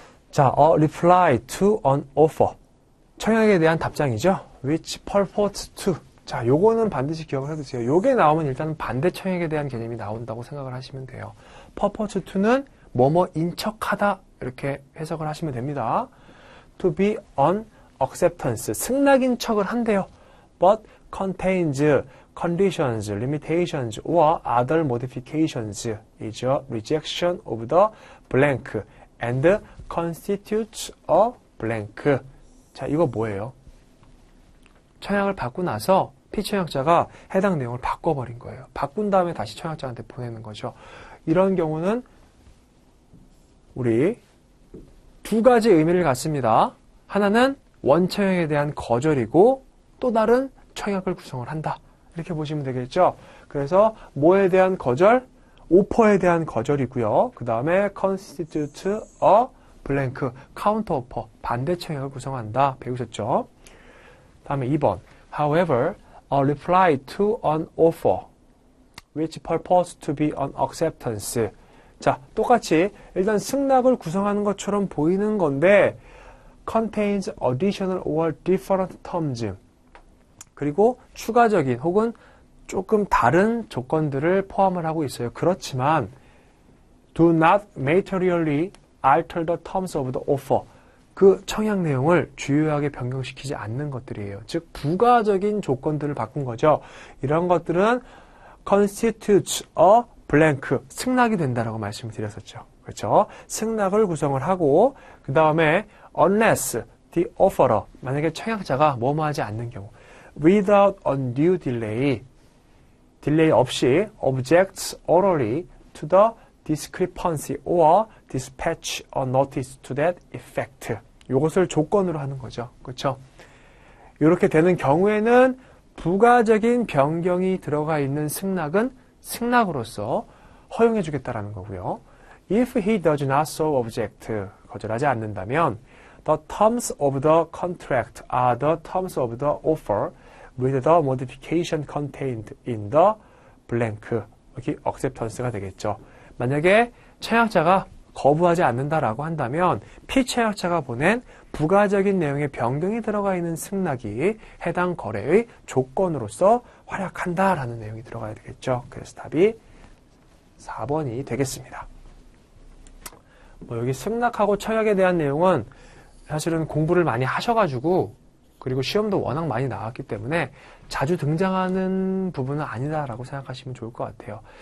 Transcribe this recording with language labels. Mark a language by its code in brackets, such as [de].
[en] 자, a reply to an offer. [ko] 청약에 대한 답장이죠. [en] which purports to. [ko] 자, 요거는 반드시 기억을 해두세요. 요게 나오면 일단은 반대 청약에 대한 개념이 나온다고 생각을 하시면 돼요. [en] purports to [ko] 는 뭐뭐인 척하다 이렇게 해석을 하시면 됩니다. [en] to be on acceptance. [ko] 승낙인 척을 한대요. [en] but contains conditions, limitations, or other modifications is a rejection of the blank and constitutes a blank. [ko] 자, 이거 뭐예요? 청약을 받고 나서 피청약자가 해당 내용을 바꿔버린 거예요. 바꾼 다음에 다시 청약자한테 보내는 거죠. 이런 경우는 우리 두 가지 의미를 갖습니다. 하나는 원청약에 대한 거절이고 또 다른 청약을 구성을 한다. 이렇게 보시면 되겠죠. 그래서 뭐에 대한 거절? 오퍼에 대한 거절이고요. 그 다음에 [en] constitute a blank, counter offer, [ko] 반대 청약을 구성한다. 배우셨죠? 다음에 2번. [en] However, a reply to an offer which purports to be an acceptance. [ko] 자, 똑같이 일단 승낙을 구성하는 것처럼 보이는 건데 [en] contains additional or different terms. [ko] 그리고 추가적인 혹은 조금 다른 조건들을 포함을 하고 있어요. [en] 그렇지만 do not materially alter the terms of the offer. [ko] 그 청약 내용을 주요하게 변경시키지 않는 것들이에요. 즉 부가적인 조건들을 바꾼 거죠. 이런 것들은 [en] constitutes a blank, [ko] 승낙이 된다라고 말씀을 드렸었죠. 그렇죠? 승낙을 구성을 하고 그 다음에 [en] unless the offerer, [ko] 만약에 청약자가 뭐뭐하지 않는 경우 [en] without undue delay, [ko] 딜레이 없이 [en] objects orally to the discrepancy or dispatch a notice to that effect. [ko] 이것을 조건으로 하는 거죠. 그렇죠? 이렇게 되는 경우에는 부가적인 변경이 들어가 있는 승낙은 승낙으로서 허용해 주겠다라는 거고요. [en] If he does not so object, [ko] 거절하지 않는다면 [en] the terms of the contract are the terms of the offer with the modification contained in the blank. [ko] 여기 acceptance가 되겠죠. 만약에 청약자가 거부하지 않는다라고 한다면 피청약자가 보낸 부가적인 내용의 변경이 들어가 있는 승낙이 해당 거래의 조건으로서 활약한다라는 내용이 들어가야 되겠죠. 그래서 답이 4번이 되겠습니다. 뭐 여기 승낙하고 청약에 대한 내용은 사실은 공부를 많이 하셔가지고 그리고 시험도 워낙 많이 나왔기 때문에 자주 등장하는 부분은 아니다라고 생각하시면 좋을 것 같아요.